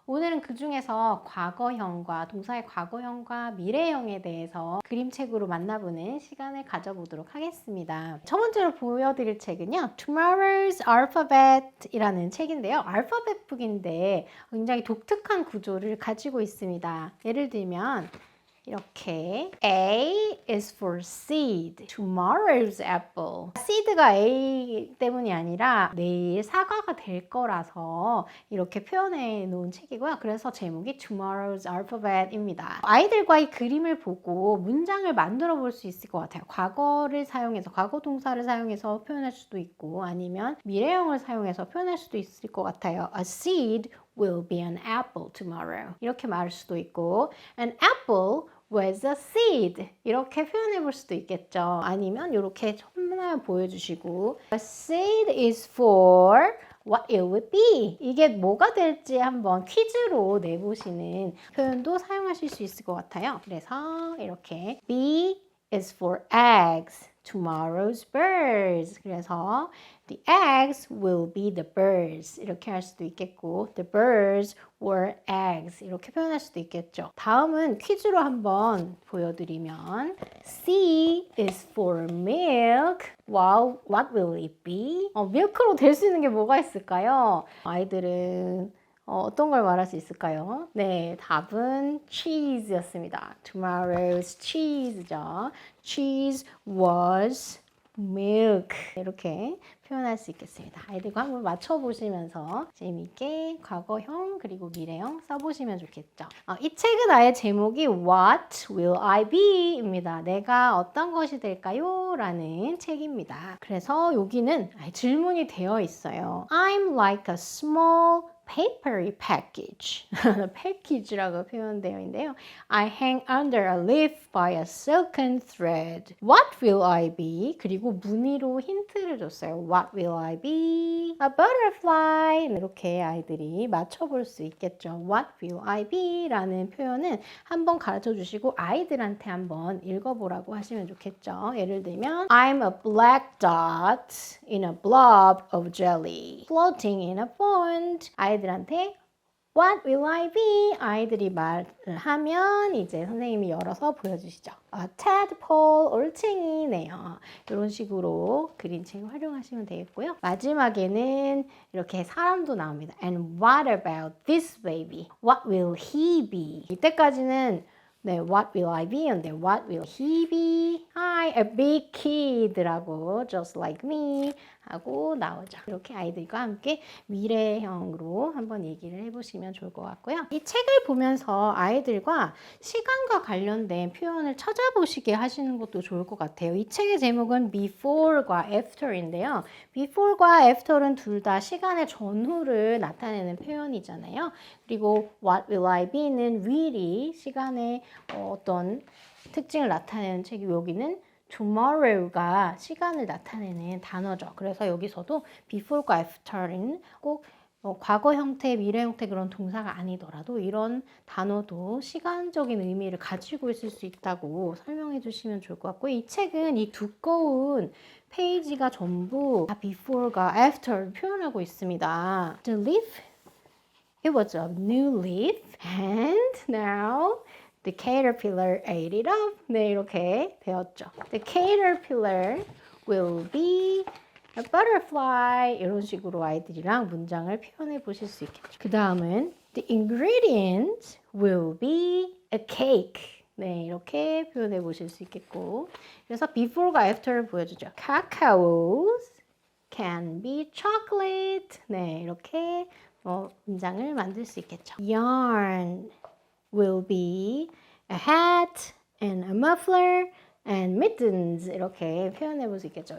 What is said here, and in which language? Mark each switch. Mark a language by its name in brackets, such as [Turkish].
[Korean] 오늘은 그 중에서 과거형과 동사의 과거형과 미래형에 대해서 그림책으로 만나보는 시간을 가져보도록 하겠습니다. 첫 번째로 보여드릴 책은요. Tomorrow's Alphabet 이라는 책인데요. 알파벳 북인데 굉장히 독특한 구조를 가지고 있습니다. 예를 들면 이렇게 [English] A is for seed, tomorrow's apple. [Korean] seed가 A 때문이 아니라 내일 사과가 될 거라서 이렇게 표현해 놓은 책이고요. 그래서 제목이 tomorrow's alphabet입니다. 아이들과 이 그림을 보고 문장을 만들어 볼 수 있을 것 같아요. 과거를 사용해서, 과거 동사를 사용해서 표현할 수도 있고 아니면 미래형을 사용해서 표현할 수도 있을 것 같아요. [English] A seed will be an apple tomorrow. [Korean] 이렇게 말할 수도 있고 [English] an apple was a seed [Korean] 이렇게 표현해 볼 수도 있겠죠. 아니면 이렇게 하나 보여주시고 [English] a seed is for what it would be [Korean] 이게 뭐가 될지 한번 퀴즈로 내보시는 표현도 사용하실 수 있을 것 같아요. 그래서 이렇게 [English] B is for eggs tomorrow's birds 그래서 the eggs will be the birds [Korean] 이렇게 할 수도 있겠고 [English] the birds were eggs [Korean] 이렇게 표현할 수도 있겠죠. 다음은 퀴즈로 한번 보여드리면 [English] C is for milk wow, what will it be? [Korean] 밀크로 될 수 있는 게 뭐가 있을까요? 아이들은 어떤 걸 말할 수 있을까요? 네, 답은 cheese였습니다. [English] Tomorrow's cheese [Korean] 죠. [English] Cheese was milk [Korean] 이렇게 표현할 수 있겠습니다. 아이들과 한번 맞춰보시면서 재미있게 과거형 그리고 미래형 써보시면 좋겠죠. 이 책은 아예 제목이 What will I be? 입니다. 내가 어떤 것이 될까요? 라는 책입니다. 그래서 여기는 질문이 되어 있어요. [English] I'm like a small papery package. [Korean] package라고 표현되어 있는데요. [English] I hang under a leaf by a silken thread. What will I be? [Korean] 그리고 무늬로 힌트를 줬어요. [English] What will I be? A butterfly. [Korean] 이렇게 아이들이 맞춰볼 수 있겠죠. [English] What will I be? [Korean] 라는 표현은 한번 가르쳐 주시고 아이들한테 한번 읽어보라고 하시면 좋겠죠. 예를 들면 [English] I'm a black dot in a blob of jelly floating in a pond. [Korean] 아이들한테 [English] What will I be? [Korean] 아이들이 말을 하면 이제 선생님이 열어서 보여주시죠. tadpole, 올챙이네요. 이런 식으로 그림책 활용하시면 되겠고요. 마지막에는 이렇게 사람도 나옵니다. [English] And what about this baby? What will he be? [Korean] 이때까지는 네, [English] what will I be? 근데 what will he be? Hi, a big kid라고 just like me [Korean] 하고 나오죠. 이렇게 아이들과 함께 미래형으로 한번 얘기를 해보시면 좋을 것 같고요. 이 책을 보면서 아이들과 시간과 관련된 표현을 찾아보시게 하시는 것도 좋을 것 같아요. 이 책의 제목은 before과 after인데요. before과 after는 둘 다 시간의 전후를 나타내는 표현이잖아요. 그리고 what will I be는 will이 시간의 어떤 특징을 나타내는 책이 여기는 tomorrow가 시간을 나타내는 단어죠. 그래서 여기서도 before과 after는 꼭 과거 형태, 미래 형태 그런 동사가 아니더라도 이런 단어도 시간적인 의미를 가지고 있을 수 있다고 설명해 주시면 좋을 것 같고 이 책은 이 두꺼운 페이지가 전부 다 before과 after를 표현하고 있습니다. [English] The leaf, it was a new leaf and now The caterpillar ate it up. [Korean] 네, 이렇게 배웠죠. [English] The caterpillar will be a butterfly. [Korean] 이런 식으로 아이들이랑 문장을 표현해 보실 수 있겠죠. 그 다음은 [English] The ingredients will be a cake. [Korean] 네, 이렇게 표현해 보실 수 있겠고. 그래서 before과 after를 보여주죠. [English] Cacaos can be chocolate. [Korean] 네, 이렇게 문장을 만들 수 있겠죠. [English] Yarn will be a hat and a muffler and mittens [Korean] 이렇게 표현해 볼 수 있겠죠.